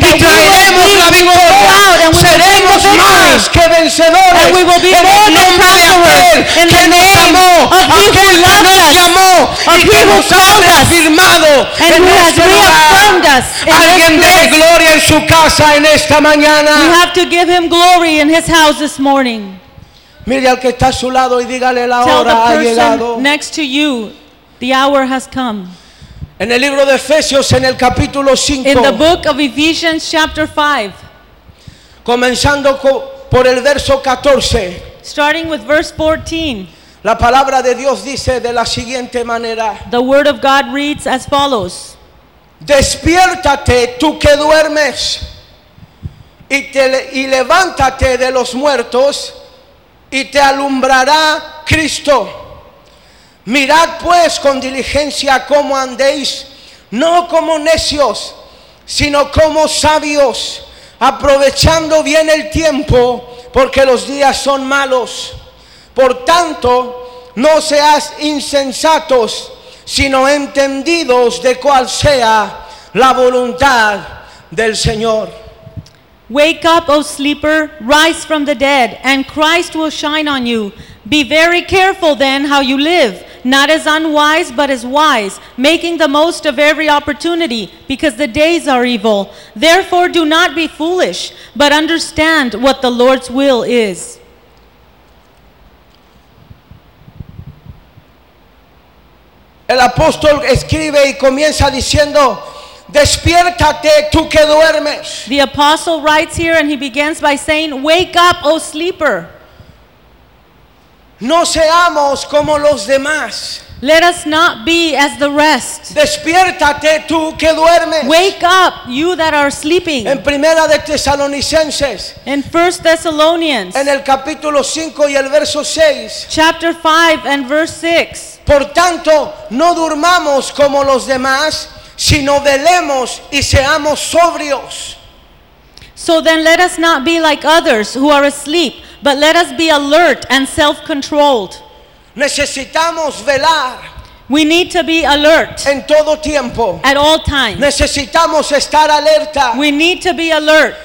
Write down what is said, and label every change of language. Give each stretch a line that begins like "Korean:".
Spanish: y traeremos la victoria. Seremos más que vencedores
English: and we will be
Spanish: en el nombre de aquel que nos amó, aquel que nos llamó y que nos ha confirmado en nuestro lugar. Alguien dele gloria en su casa en esta mañana.
English: You have to give Him glory in His house this morning.
Spanish: Mire al que está a su lado y dígale la hora ha llegado.
English: Next to you, the hour has come.
Spanish: En el libro de Efesios, en el capítulo 5.
English: In the book of Ephesians, chapter 5.
Spanish: Comenzando por el verso 14.
English: Starting with verse 14.
Spanish: La palabra de Dios dice de la siguiente manera.
English: The word of God reads as follows.
Spanish: Despiértate tú que duermes y levántate de los muertos y te alumbrará Cristo. Mirad pues con diligencia cómo andéis, no como necios, sino como sabios, aprovechando bien el tiempo, porque los días son malos. Por tanto, no seáis insensatos, sino entendidos de cuál sea la voluntad del Señor.
English: Wake up, O sleeper, rise from the dead, and Christ will shine on you. Be very careful then how you live. Not as unwise, but as wise, making the most of every opportunity, because the days are evil. Therefore, do not be foolish, but understand what the Lord's will is.
Spanish: El apóstol escribe y comienza diciendo, despiértate tú que duermes.
English: The apostle writes here and he begins by saying, wake up, O sleeper.
Spanish: No seamos como los demás.
English: Let us not be as the rest.
Spanish: Despiértate tú que duermes.
English: Wake up, you that are sleeping.
Spanish: En Primera de Tesalonicenses.
English: In 1 Thessalonians.
Spanish: En el capítulo 5 y el verso 6.
English: Chapter 5 and verse 6.
Spanish: Por tanto, no durmamos como los demás, sino velemos y seamos sobrios.
English: So then let us not be like others who are asleep, but let us be alert and self-controlled.
Spanish: Necesitamos velar.
English: We need to be alert.
Spanish: En todo tiempo.
English: At all times.
Spanish: Necesitamos estar alerta.
English: We need to be alert.